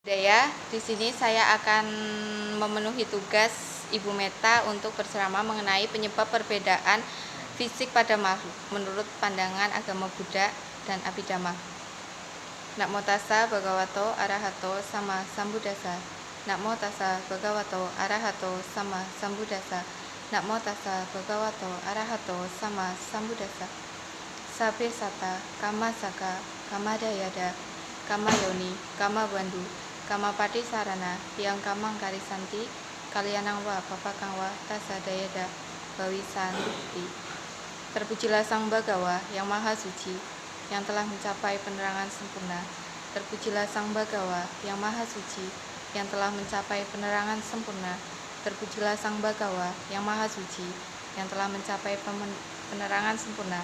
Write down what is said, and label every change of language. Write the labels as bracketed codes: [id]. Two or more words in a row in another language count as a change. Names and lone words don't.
[id] Daya, di sini saya akan memenuhi tugas Ibu Meta untuk berceramah mengenai penyebab perbedaan fisik pada makhluk menurut pandangan agama Buddha dan Abhidhamma. [pi] Namo tassa bhagavato arahato sama sambuddhassa. Namo tassa bhagavato arahato sama sambuddhassa. Namo tassa bhagavato arahato sama sambuddhassa. Sabbe sata kama saka kama dayada kama yoni kama bandu kama pati sarana yang kamang karisanti kalianang wa papakang wa tasa dayada bawisanti. [id] Terpujilah Sang Bagawa yang Maha Suci yang telah mencapai penerangan sempurna. Terpujilah Sang Bagawa yang Maha Suci yang telah mencapai penerangan sempurna. Terpujilah Sang Bagawa yang Maha Suci yang telah mencapai penerangan sempurna.